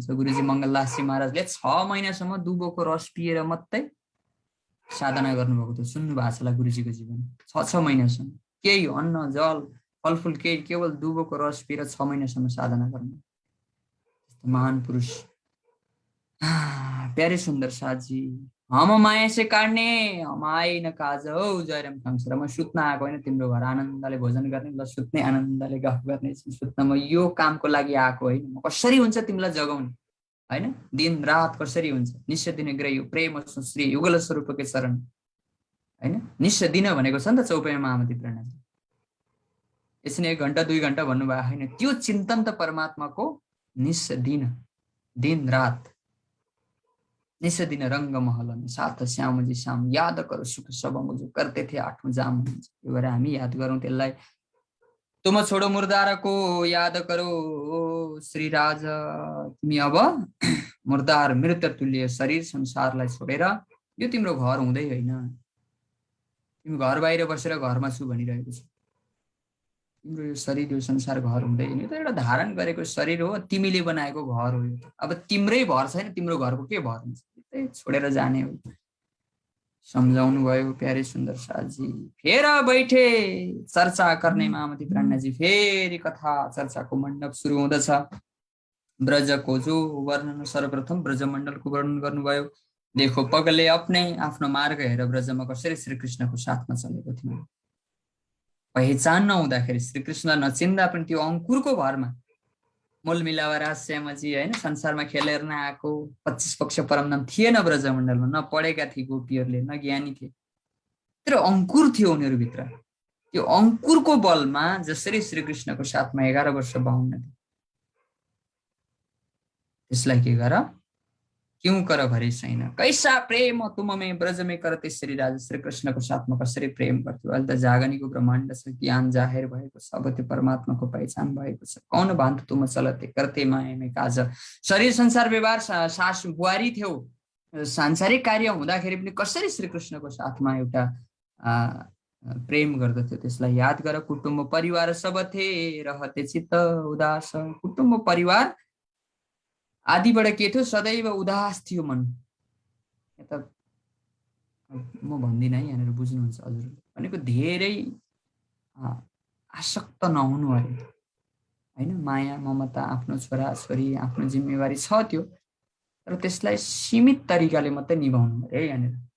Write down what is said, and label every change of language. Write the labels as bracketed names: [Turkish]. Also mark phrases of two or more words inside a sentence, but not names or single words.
[Nepali] गुरुजी मङ्गलदासजी महाराजले 6 महिनासम्म दुबोको रस पिएर मात्रै साधना गर्नुभएको थियो। सुन्नु भएको छ होला गुरुजीको जीवन, 6 महिनासम्म केही अन्न जल फलफुल केही, केवल दुबोको रस पिएर 6 महिनासम्म साधना गर्नु। महान पुरुष। प्यारे सुन्दर साथजी, [Hindi] हम माया से काट्ने हम आइ न काज हो। [Nepali] जयराम काङसरा, म सुत्न आएको होइन, तिम्रो घर आनन्दले भोजन गर्ने, ल सुत्ने आनन्दले गफ गर्ने, सुत्न म यो कामको लागि आएको होइन। म कसरी हुन्छ तिमीलाई जगाउने होइन, दिन रात कसरी हुन्छ। निश्चय दिन ग्रह प्रेम श्री युगल स्वरूपकै चरण होइन। निश्चय दिन भनेको छ नि त चौपाइमा महामती प्राणनाजी। यसरी 1 घण्टा 2 घण्टा भन्नुभएको होइन, त्यो चिन्तन त परमात्माको निश्चय दिन, दिन रात। [Hindi] निश्चय दिन रंग महल में साथ श्याम जी श्याम, याद करो सुख सब जो करते थे 8औं जाम। [Nepali] त्यो भएर हामी याद गरौँ त्यसलाई। [Hindi] तुम छोडो मुर्दारको याद करो श्री राज, [Nepali] तिमी अब मुर्दार मृत तुल्य शरीर संसारलाई छोडेर, यो तिम्रो घर हुँदै होइन। तिमी घर बाहिर बसेर घरमा छु भनिरहेको छ। तिम्रो यो शरीर यो संसार घर हुँदैन, यो त एउटा धारण गरेको शरीर हो, तिमीले बनाएको घर हो। यो अब तिम्रै भर छैन, तिम्रो घरको के भर हुन्छ? त्यही छोडेर जाने हो। सम्झाउनु भयो प्यारे सुन्दर साथजी। [Hindi] फेर बैठे [Nepali] चर्चा गर्ने मामती प्राणजी, फेरि कथा चर्चाको मण्डप सुरु हुँदछ। ब्रजको जो वर्णन, सर्वप्रथम ब्रजमण्डलको वर्णन गर्नुभयो। [Hindi] देखो पगले अपने [Nepali] आफ्नो मार्ग हेर ब्रजमा कसरी श्रीकृष्णको साथमा चलेको थियो। पहिचान नहुँदाखेरि, श्रीकृष्ण नचिन्दा पनि त्यो अङ्कुरको भरमा मूल मिलावा राज श्यामजी होइन, संसारमा खेलेर नआएको 25 पक्ष परमधाम थिएन ब्रजमण्डलमा, न पढेका थिए गोपीहरूले, न ज्ञानी थिए, तर अङ्कुर थियो उनीहरूभित्र। त्यो अङ्कुरको बलमा जसरी श्रीकृष्णको साथमा 11 वर्ष बाहुन थियो, त्यसलाई के गर, [Hindi] क्यों कर भरे छैन, कैसा प्रेम तुम में ब्रज में करते श्री राजा। [Nepali] श्रीकृष्णको साथमा कसरी प्रेम गर्थ्यो। अहिले त जागनीको ब्रह्माण्ड छ, ज्ञान जाहेर भएको छ, अब त्यो परमात्माको पहिचान भएको छ। [Hindi] कौन भान्त तुम चलते करते माया में काज। [Nepali] शरीर संसार व्यवहार सास बुहारी थियौ, सांसारिक कार्य हुँदाखेरि पनि कसरी श्रीकृष्णको साथमा एउटा प्रेम गर्दथ्यो, त्यसलाई याद गर। [Hindi] कुटुम्ब परिवार सब थे रहते चित्त उदास। [Nepali] कुटुम्ब परिवार आदिबाट के थियो, सदैव उदास थियो मन। यता म भन्दिनँ है, यहाँनिर बुझ्नुहुन्छ हजुरले भनेको। धेरै आसक्त नहुनु अरे होइन। माया ममता, आफ्नो छोरा छोरी, आफ्नो जिम्मेवारी छ त्यो, तर त्यसलाई सीमित तरिकाले मात्रै निभाउनु अरे यहाँनिर।